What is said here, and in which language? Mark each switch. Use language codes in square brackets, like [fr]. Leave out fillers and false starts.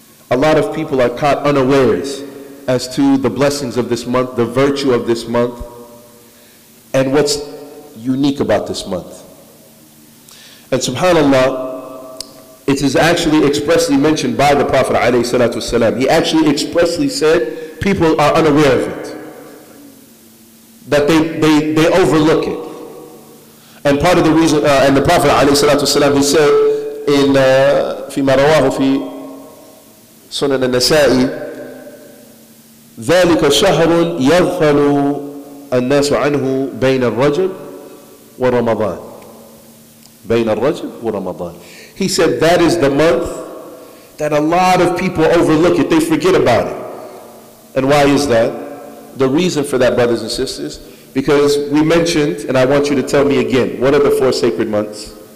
[en] A lot of people are caught unawares as to the blessings of this month, the virtue of this month, and what's unique about this month. And subhanallah, it is actually expressly mentioned by the Prophet ﷺ. He actually expressly said people are unaware of it, that they overlook it. And part of the reason, and the Prophet ﷺ, he said in [ar] فيما رواه في سنن النسائي, ذلك شهر يغفل الناس عنه بين الرجب ورمضان. بين الرجب ورمضان. [en] He said that is the month that a lot of people overlook it. They forget about it. And why is that? The reason for that, brothers and sisters, because we mentioned, and I want you to tell me again, what are the 4 sacred months?